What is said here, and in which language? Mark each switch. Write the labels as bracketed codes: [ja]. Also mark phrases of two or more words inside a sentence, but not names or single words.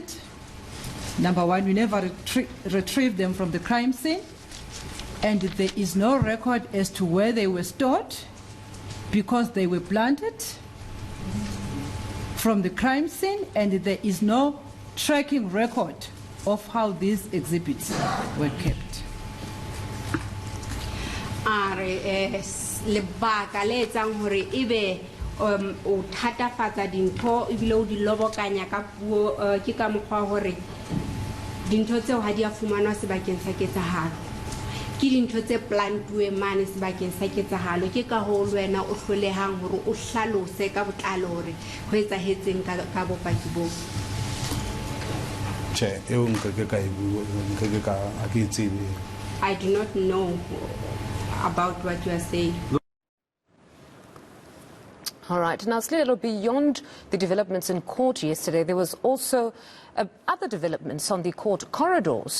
[en] Number one, we never retrieved them from the crime scene, and there is no record as to where they were stored, because they were planted from the crime scene, and there is no tracking record of how these exhibits were kept. [st] a re lebaka le etsang hore ebe o thatafatsa dintho ebile o di lobokanya ka puo ke ka mokgwa hore dintho tseo ha di a fumanwa sebakeng sa ketsahalo ke dintho tse plantuwe mane sebakeng sa ketsahalo ke ka ho le wena o hlolehang hore o hlalose ka botlalo hore ho etsahetseng ka bopaki bo [en] I do not know about what you are saying. All right. Now, Silindelo, beyond the developments in court yesterday, there was also other developments on the court corridors.